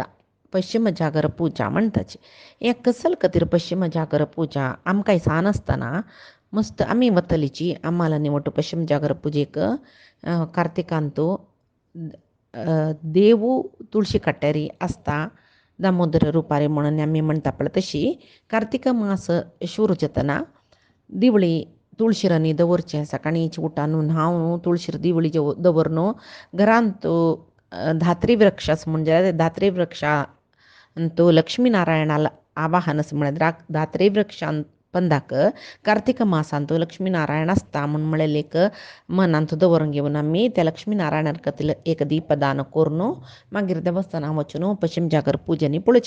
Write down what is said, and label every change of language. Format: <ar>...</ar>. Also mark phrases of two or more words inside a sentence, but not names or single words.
<kok>पश्चिम जागर पूजा म्हणटाची. हें कसल खातीर पश्चिम जागर पूजा आमकां सान आसतना मस्त आमी वतलीची आम्हाला निवड पश्चिम जागर पुजेक कार्तिकांतू देवू तुळशी कट्टेरी आसता दामोदर रुपारी म्हणून आमी म्हणटा पळय तशी कार्तिक मास शुरू जातना दिवळी तुळशीरांनी दवरचें. सकाळीं उठान न्हावन तुळशीर दिवळी दवरून घरांत धात्री वृक्ष म्हणजे धात्री वृक्षा तो लक्ष्मीनारायणाला आवाहन असं म्हळ्यार धात्री वृक्षांत पंदाक कार्तिक मासांत लक्ष्मीनारायण आसता म्हणून म्हळेलेक मनांत दवरून घेवन आमी त्या लक्ष्मीनारायणा खातीर एक दीपदान करून मागीर देवस्थानां वचून पश्चिम जागर पुजेनी पळोवचें.</kok>